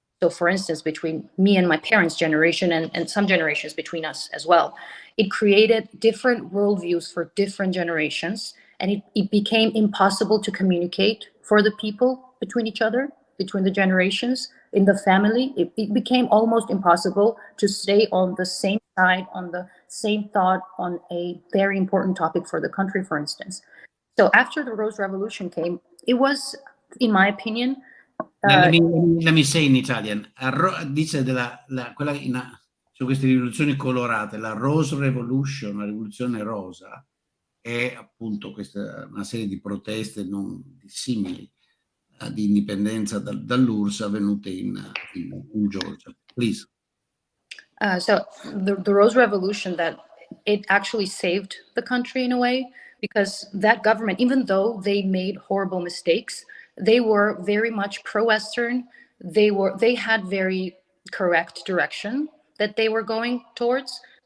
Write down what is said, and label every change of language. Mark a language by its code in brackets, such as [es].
[en] So for instance, between me and my parents' generation and some generations between us as well, it created different worldviews for different generations, and it became impossible to communicate for the people between each other, between the generations, in the family. It became almost impossible to stay on the same side, on the same thought, on a very important topic for the country, for instance. So after the Rose Revolution came, it was, in my opinion, let me say in Italian, [it] dice quella su queste rivoluzioni colorate, la Rose Revolution, la rivoluzione rosa, è appunto questa una serie di proteste non dissimili di indipendenza dall'URSS avvenute in Georgia. [en] Please. So the Rose Revolution, that it actually saved the country in a way, because that government, even though they made horrible mistakes, they were very much pro-Western. They had very correct direction that they were going towards.